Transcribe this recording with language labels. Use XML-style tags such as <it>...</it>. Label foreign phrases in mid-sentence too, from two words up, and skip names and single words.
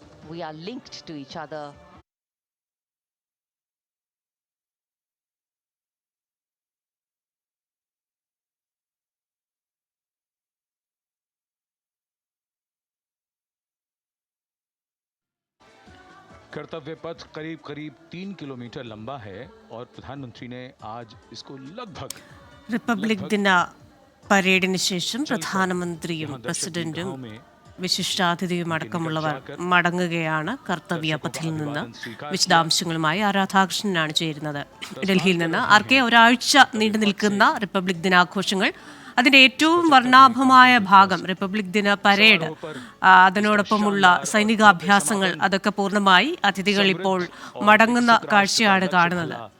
<en>we are linked to each other.</en> <hi>कर्तव्य पथ करीब करीब 3 किलोमीटर लंबा है और प्रधानमंत्री ने आज इसको लगभग</hi> <ml>റിപ്പബ്ലിക് ദിന പരേഡിന് ശേഷം പ്രധാനമന്ത്രിയും പ്രസിഡന്റും വിശിഷ്ടാതിഥിയും അടക്കമുള്ളവർ മടങ്ങുകയാണ് കർത്തവ്യ പഥിൽ നിന്ന്. വിശദാംശങ്ങളുമായി ആരാധാകൃഷ്ണനാണ് ചേരുന്നത് ഡൽഹിയിൽ നിന്ന്. ആർക്കെ, ഒരാഴ്ച നീണ്ടു നിൽക്കുന്ന റിപ്പബ്ലിക് ദിനാഘോഷങ്ങൾ, അതിന്റെ ഏറ്റവും വർണ്ണാഭമായ ഭാഗം റിപ്പബ്ലിക് ദിന പരേഡ്, അതിനോടൊപ്പമുള്ള സൈനികാഭ്യാസങ്ങൾ, അതൊക്കെ പൂർണ്ണമായി അതിഥികൾ ഇപ്പോൾ മടങ്ങുന്ന കാഴ്ചയാണ് കാണുന്നത്.</ml>